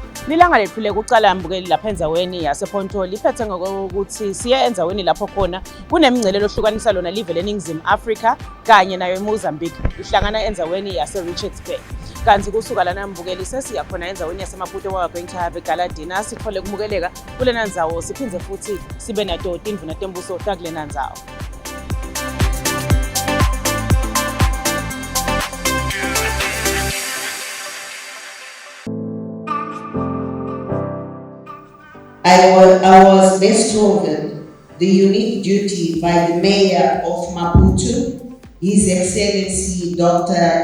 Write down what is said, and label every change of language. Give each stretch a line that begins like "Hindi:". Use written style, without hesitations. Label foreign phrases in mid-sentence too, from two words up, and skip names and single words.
Swati: Lilanga lethu lekucala mbukeli lapha endzaweni yasePonto liphethe ngokuthi siye endzaweni lapho khona kunemingcelelo ohlukanisa lona live leNingizimu Afrika kanye nayo eMozambique ihlangana endzaweni yaseRichards Bay. Kanti kusuka lana mbukeli sesiya khona endzaweni yaseMaputo
English: we are going to have a gala dinner
Swati: sithole kumukeleka kulena ndzawo siphindze futhi sibe nato tindvuna tembuso takulena ndzawo.
English: I was bestowed the unique duty by the Mayor of Maputo, His Excellency Dr.